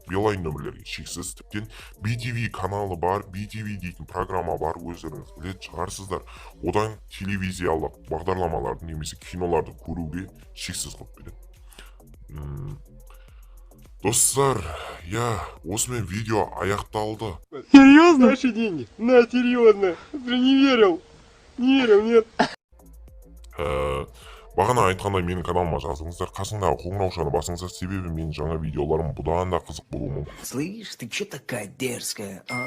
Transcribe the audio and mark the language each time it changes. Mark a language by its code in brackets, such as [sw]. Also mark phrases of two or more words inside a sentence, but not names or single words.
[kk] Билайн нөмірлерге шексіз. Тіптен BTV каналы бар, BTV дейтін программа бар, өздеріңіз білетін шығарсыздар. Одан телевизиялық бағдарламаларды немесе киноларды көруге шексіз қылып береді. Достар, осымен видео аяқталды. [ru] Серьезно? Наши деньги? На, серьезно. Ты не верил? Не верил, нет. [kk] Бағана айтқандай менің каналыма жазыңыздар, қасыңдағы қоңыраушаны басыңыздар, себебі менің жаңа видеоларым бұдан да қызық болуы мүмкін. [ru] Слышь, ты че такая дерзкая,